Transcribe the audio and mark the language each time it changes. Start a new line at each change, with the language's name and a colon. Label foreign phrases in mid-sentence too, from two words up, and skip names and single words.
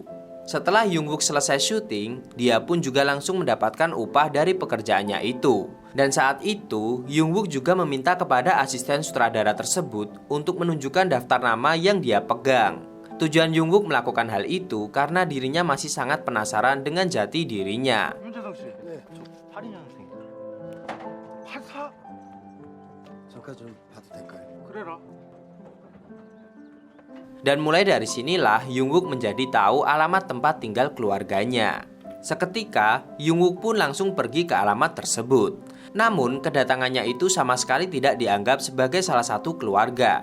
Indonesian: Setelah Jungwook selesai syuting, dia pun juga langsung mendapatkan upah dari pekerjaannya itu. Dan saat itu, Jungwook juga meminta kepada asisten sutradara tersebut untuk menunjukkan daftar nama yang dia pegang. Tujuan Jungwook melakukan hal itu karena dirinya masih sangat penasaran dengan jati dirinya.
Korean: 윤재성 씨, 저 82년생입니다. 84? 잠깐 좀 봐도 될까요? 그래라.
Indonesian: Dan mulai dari sinilah Jungwook menjadi tahu alamat tempat tinggal keluarganya. Seketika, Jungwook pun langsung pergi ke alamat tersebut. Namun, kedatangannya itu sama sekali tidak dianggap sebagai salah satu keluarga.